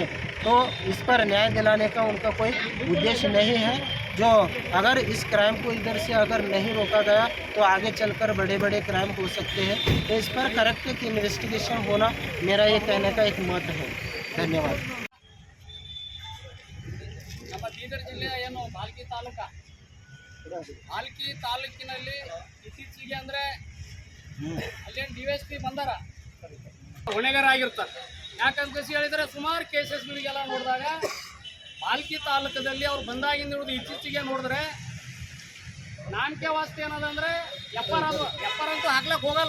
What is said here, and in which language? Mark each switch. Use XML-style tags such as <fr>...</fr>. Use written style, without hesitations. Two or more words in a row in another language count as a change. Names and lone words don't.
<hi>तो इस पर न्याय दिलाने का उनका कोई उद्देश्य नहीं है। जो अगर इस क्राइम को इधर से अगर नहीं रोका गया तो आगे चलकर बड़े क्राइम हो सकते हैं। तो इस पर</hi> <en>correct investigation</en> <hi>होना मेरा ये कहने का एक मत है। धन्यवाद।</hi> <kn>ನಮ್ಮ ಬೀದರ್ ಜಿಲ್ಲೆಯ ಏನು ಭಾಲ್ಕಿ ತಾಲೂಕಿನಲ್ಲಿ ಇತ್ತೀಚೆಗೆ ಅಂದರೆ ಅಲ್ಲೇನು ಡಿವೈಎಸ್ಪಿ ಬಂದಾರ ಹೊಣೆಗಾರ ಆಗಿರ್ತಾರೆ। ಯಾಕಂತ ಹೇಳಿದರೆ ಸುಮಾರು ಕೇಸಸ್ಗಳಿಗೆಲ್ಲ ನೋಡಿದಾಗ ಭಾಲ್ಕಿ ತಾಲೂಕದಲ್ಲಿ ಅವ್ರು ಬಂದಾಗಿಂದ ಹಿಡಿದು ಇತ್ತೀಚೆಗೆ ನೋಡಿದ್ರೆ</kn> <hi>नाम के वास्ते</hi> <kn>ಏನದಂದರೆ ಎಫ್ಆರ್ ಅಂತೂ ಹಾಕ್ಲಿಕ್ಕೆ ಹೋಗಲ್ಲ।</kn>